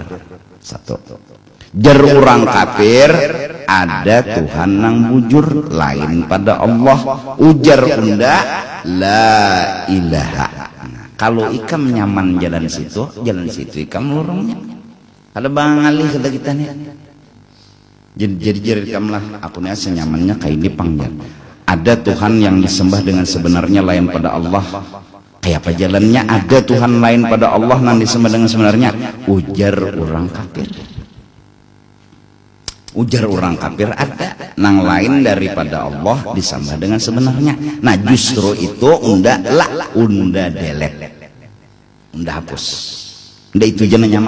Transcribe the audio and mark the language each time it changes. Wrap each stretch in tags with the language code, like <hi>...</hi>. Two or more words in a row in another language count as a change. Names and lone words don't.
<bjn>Satu, jer orang kafir ada Tuhan nang bujur lain pada Allah, ujar unda</bjn> <ar>لا إله.</ar> <bjn>Kalau ikam nyaman jalan situ ikam lorongnya. Ada bang alih kata kita nih. Jadi ikam lah aku nih senyamannya kayak ini panjang.</bjn> <id>Ada Tuhan yang disembah dengan sebenarnya lain pada Allah.</id> <bjn>Kayak apa jalannya?</bjn> <id>Ada Tuhan lain pada Allah yang disembah dengan sebenarnya.</id> <bjn>Ujar orang kafir. Ujar orang kafir ada nang lain daripada Allah disembah dengan sebenarnya. Nah justru itu unda delete, unda hapus. Unda itu jangan nyaman.</bjn>